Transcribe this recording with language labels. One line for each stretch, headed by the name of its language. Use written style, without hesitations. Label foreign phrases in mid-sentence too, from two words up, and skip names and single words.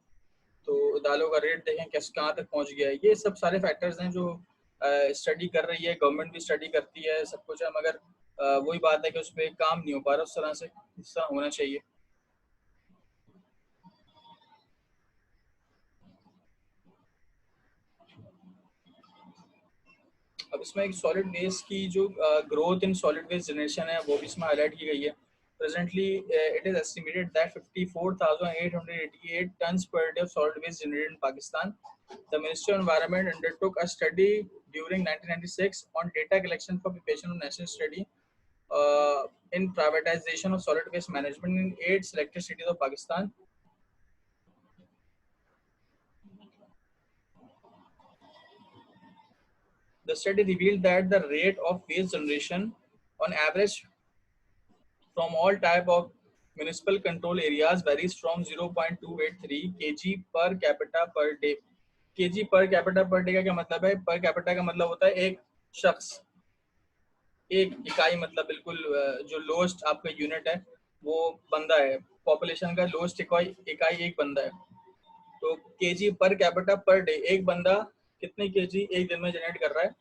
Urdu: تو دالوں کا ریٹ دیکھیں کیسے کہاں تک پہنچ گیا ہے۔ یہ سب سارے فیکٹرز ہیں جو سٹڈی کر رہی ہے، گورنمنٹ بھی سٹڈی کرتی ہے، سب کچھ ہے، مگر وہی بات ہے کہ اس پر کام نہیں ہو پا رہا اس طرح سے جس طرح ہونا چاہیے. اب اس میں ایک
English: solid waste
Urdu: کی جو
English: growth in solid waste generation
Urdu: ہے وہ بھی اس میں ہائی لائٹ کی گئی ہے.
English: Presently, it is estimated that 54,888 tons per day of solid waste generated in Pakistan. The Ministry of Environment undertook a study during 1996 on data collection for preparation of national study in privatization of solid waste management in 8 selected cities of Pakistan. The study revealed that the rate of waste generation on average from all type of municipal control areas varies from 0.283 kg per capita per day. kg per capita per day
Urdu: کا کیا مطلب ہے?
English: per capita
Urdu: کا مطلب ہوتا ہے ایک شخص، ایک اکائی، مطلب بالکل جو لوئسٹ آپ کا یونٹ ہے وہ بندہ ہے، پاپولیشن کا لوئسٹ اکائی ایک بندہ ہے. تو
English: kg per capita per day,
Urdu: ، ایک بندہ کتنے کے جی ایک دن میں جنریٹ کر رہا ہے?